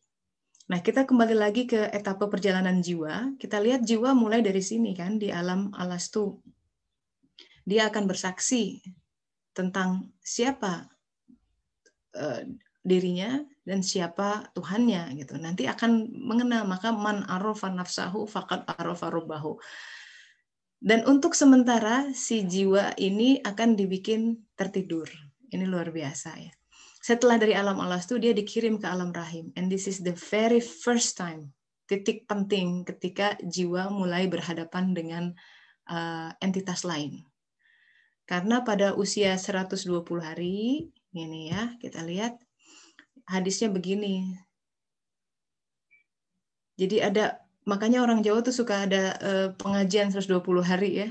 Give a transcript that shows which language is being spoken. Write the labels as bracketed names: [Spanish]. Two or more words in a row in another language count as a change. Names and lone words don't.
[Indonesian] Nah, kita kembali lagi ke etapa perjalanan jiwa. Kita lihat jiwa mulai dari sini kan, di alam alastu. Dia akan bersaksi tentang siapa dirinya dan siapa Tuhannya gitu. Nanti akan mengenal, maka [Arabic] من عرف نفسه فقد عرف ربه. [Indonesian] Dan untuk sementara si jiwa ini akan dibikin tertidur. Ini luar biasa ya. Setelah dari alam alastu dia dikirim ke alam rahim, [English] and this is the very first time, [Indonesian] titik penting ketika jiwa mulai berhadapan dengan entitas lain. Karena pada usia 120 hari, ini ya, kita lihat hadisnya begini. Jadi ada, makanya orang Jawa tuh suka ada pengajian 120 hari ya.